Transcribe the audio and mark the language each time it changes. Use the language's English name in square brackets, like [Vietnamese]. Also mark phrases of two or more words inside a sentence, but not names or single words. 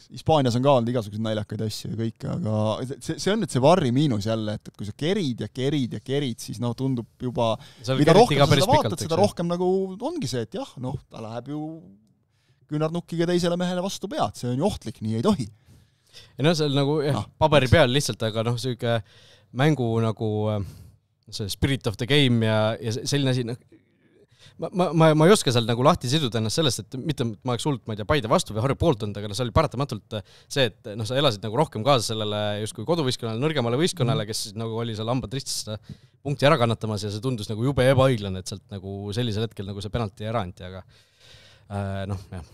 [Estonian] Hispaanias on ka olnud igasuguseid naljakaid asju ja kõike, aga see on nüüd see varri miinus jälle, et kui sa kerid, siis tundub juba, mida rohkem sa seda vaatad, seda rohkem nagu ongi see, et jah, ta läheb ju küünarnukiga teisele mehele vastu pead, see on ju ohtlik, nii ei tohi. Ja see on nagu paberi peal lihtsalt, aga selline mängu nagu see [English] spirit of the game [Estonian] ja selline asi, ma ei oska seal nagu lahti siduda ennast sellest, et mitte ma oleks hullult, ma ei tea, Paide vastu või Harju poolt olnud, aga see oli paratamatult see, et sa elasid nagu rohkem kaasa sellele justkui koduvõistkonnale, nõrgemale võistkonnale, kes nagu oli seal hambad ristis punkti ära kannatamas ja see tundus nagu jube ebaõiglane, et sealt nagu sellisel hetkel nagu see penalti ära anti, aga jah.